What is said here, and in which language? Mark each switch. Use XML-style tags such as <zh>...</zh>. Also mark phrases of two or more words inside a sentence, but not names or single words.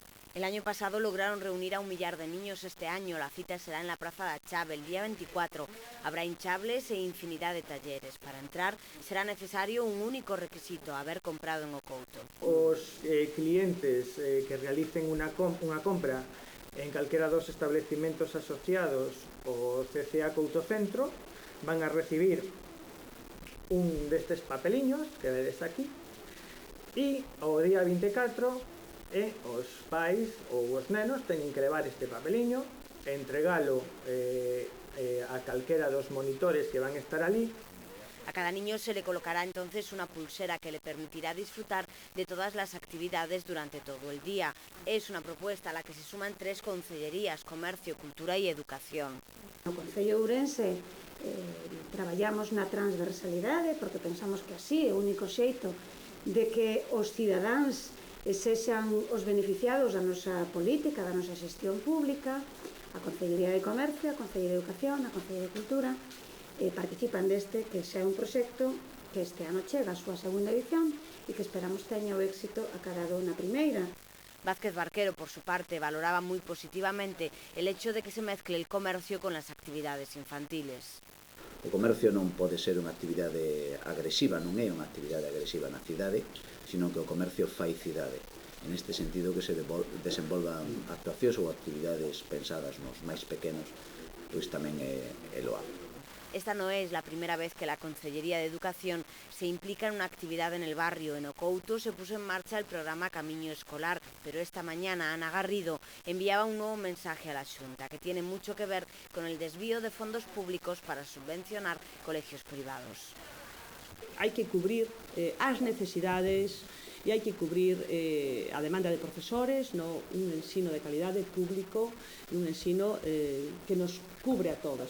<es>El año pasado lograron reunir a 1 millar de niños. Este año la cita será en la Praza da Chave el día 24. Habrá hinchables e infinidad de talleres. Para entrar será necesario un único requisito, haber comprado en Ocouto.</es> <gl>Os clientes que realicen unha compra en calquera dos establecimentos asociados ao CCA Couto Centro van a recibir un destes papeliños que vedes aquí, e ao día 24 os pais ou os nenos teñen que levar este papeliño e entregalo a calquera dos monitores que van estar ali.</gl> <es>A cada niño se le colocará entonces una pulsera que le permitirá disfrutar de todas las actividades durante todo el día. Es una propuesta a la que se suman 3 concellerías: Comercio, Cultura y Educación.</es> <gl>No Concello de Ourense traballamos na transversalidade porque pensamos que así é o único xeito de que os cidadáns sexan os beneficiados da nosa política, da nosa xestión pública. A Concellería de Comercio, a Concellería de Educación, a Concellería de Cultura participan deste, que xa é un proxecto que este ano chega a súa segunda edición e que esperamos teña o éxito acadado na primeira.</gl> <es>Vázquez Barquero, por su parte, valoraba muy positivamente el hecho de que se mezcle el comercio con las actividades infantiles.</es> <gl>O comercio non pode ser unha actividade agresiva, non é unha actividade agresiva na cidade, sino que o comercio fai cidade. En este sentido que se desenvolvan actuacións ou actividades pensadas nos máis pequenos, pois tamén é loable.</gl> <es>Esta no es la primera vez que la Concellería de Educación se implica en una actividad en el barrio. En Ocouto se puso en marcha el programa Camiño Escolar, pero esta mañana Ana Garrido enviaba un nuevo mensaje a la Xunta que tiene mucho que ver con el desvío de fondos públicos para subvencionar colegios privados.</es> <gl>Hai que cubrir as necesidades e hai que cubrir a demanda de profesores no un ensino de calidade público e un ensino que nos cubre a todos.</gl>